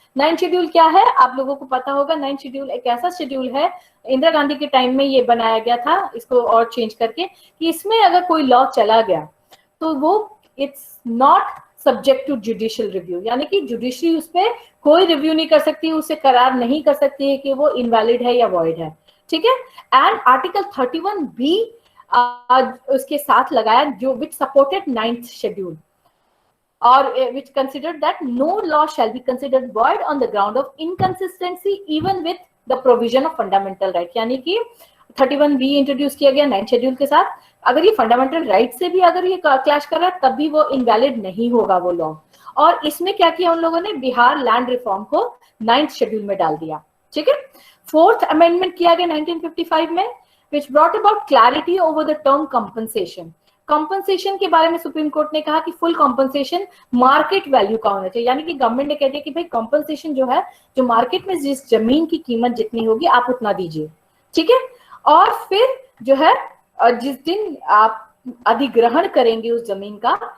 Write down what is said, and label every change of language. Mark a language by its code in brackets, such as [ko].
[hi] 9th schedule क्या है आप लोगों को पता होगा। 9th शेड्यूल एक ऐसा शेड्यूल है, इंदिरा गांधी के टाइम में ये बनाया गया था इसको और चेंज करके, कि इसमें अगर कोई लॉ चला गया तो वो [en] it's not subject to judicial review, [hi] यानी कि जुडिशरी उस पर कोई रिव्यू नहीं कर सकती, उसे करार नहीं कर सकती है कि वो इनवैलिड है या वॉइड है। [en] ठीक है, and article 31 [hi] भी उसके साथ लगाया जो [en] Which supported 9th schedule और which considered that no law shall be considered void on the ground of inconsistency even with the provision of fundamental right। [hi] यानी कि 31 भी इंट्रोड्यूस किया गया 9th शेड्यूल के साथ, अगर ये फंडामेंटल राइट से भी अगर ये क्लैश कर रहा है तब भी वो इनवैलिड नहीं होगा वो लॉ। और इसमें क्या किया उन लोगों ने, बिहार लैंड रिफॉर्म को 9th शेड्यूल में डाल दिया। ठीक है, फोर्थ अमेंडमेंट किया गया 1955 में, [en] which brought about clarity over the term compensation। [hi] Compensation के बारे में सुप्रीम कोर्ट ने कहा कि फुल कंपनसेशन मार्केट वैल्यू का होना चाहिए, यानी कि गवर्नमेंट ने कह दिया कि भाई कंपनसेशन जो है जो मार्केट में जिस जमीन की कीमत जितनी होगी आप उतना दीजिए। ठीक है, और फिर जो है जिस दिन आप अधिग्रहण करेंगे उस जमीन का,